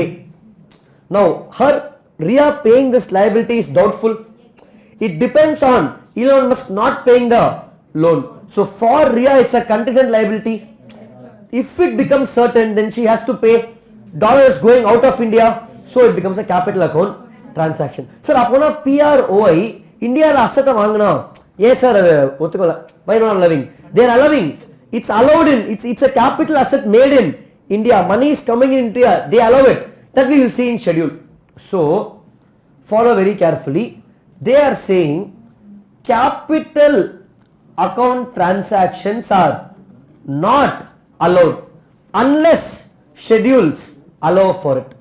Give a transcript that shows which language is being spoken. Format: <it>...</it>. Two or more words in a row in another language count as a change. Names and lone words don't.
<en>Now, Ria paying this liability is doubtful. It depends on Elon Musk not paying the loan. So for Ria, it's a contingent liability. If it becomes certain, then she has to pay. Dollars going out of India, so it becomes a capital account transaction. Sir, apona PROI India la asset vaangana. Yes sir, why not allowing? They are allowing. It's allowed in. It's a capital asset made in India. Money is coming in India. They allow it. That we will see in schedule. So follow very carefully. They are saying capital account transactions are not allowed unless schedules allow for it.</en>